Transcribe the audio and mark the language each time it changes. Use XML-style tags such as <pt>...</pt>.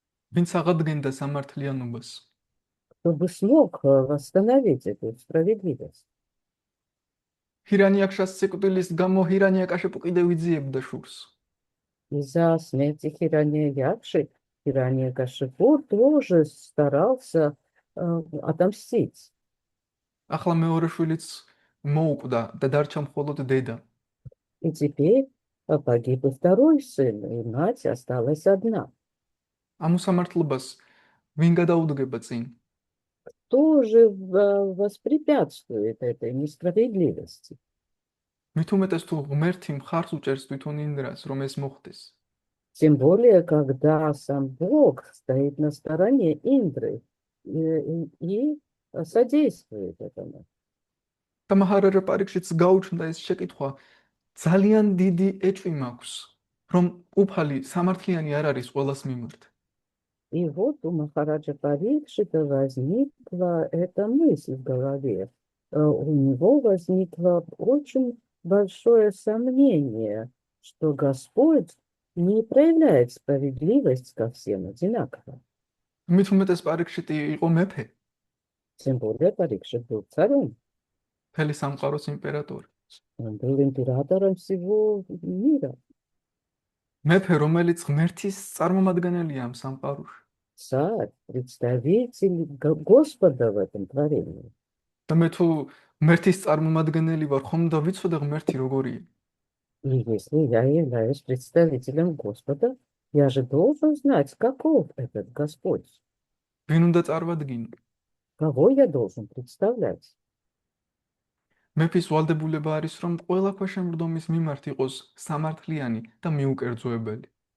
<ka>ვინც აღადგენდა სამართლიანობას.</ka> <ru>кто бы смог восстановить эту справедливость.</ru> <ka>ჰირანიაკშას სიკვდილის გამო ჰირანიაკაშიპუ კიდევ იძიებდა შურს.</ka> <ru>Из-за смерти Хираньякши Хираньякашипу тоже старался отомстить.</ru> <ka>ახლა მეორე შვილიც მოუკვდა და დარჩა მხოლოდ დედა.</ka> <ru>И теперь погиб и второй сын, и мать осталась одна.</ru> <ka>ამ უსამართლობას ვინ გადაუდგება წინ?</ka> <ru>Кто же воспрепятствует этой несправедливости?</ru> <ka>მით უმეტეს თუ ღმერთი მხარს უჭერს თვითონ ინდრას, რომ ეს მოხდეს.</ka> <ru>Тем более, когда сам Бог стоит на стороне Индры и содействует этому.</ru> <ka>და მაჰარაჯა პარიქშიც გაუჩნდა ეს შეკითხვა, ძალიან დიდი ეჭვი მაქვს, რომ უფალი სამართლიანი არ არის ყველას მიმართ.</ka> <ru>И вот у Махараджа Парикшита возникла эта мысль в голове. У него возникло очень большое сомнение, что Господь не проявляет справедливость ко всем одинаково.</ru> <ka>მით უმეტეს პარიქშიტი იყო მეფე,</ka> <ru>Тем более Парикшит был царем.</ru> <ka>მთელი სამყაროს იმპერატორი.</ka> <ru>Он был императором всего мира.</ru> <ka>მეფე, რომელიც ღმერთის წარმომადგენელია ამ სამყაროში.</ka> <ru>Царь, представитель Господа в этом творении.</ru> <ka>და მე თუ ღმერთის წარმომადგენელი ვარ, ხომ და ვიცოდე ღმერთი როგორია?</ka> <ru>И если я являюсь представителем Господа, я же должен знать, каков этот Господь.</ru> <ka>ვინ უნდა წარმადგინო?</ka> <ru>Кого я должен представлять?</ru> <ka>მეფის ვალდებულება არის, რომ ყველა ქვეშემრდომის მიმართ იყოს სამართლიანი და მიუკერძოებელი.</ka>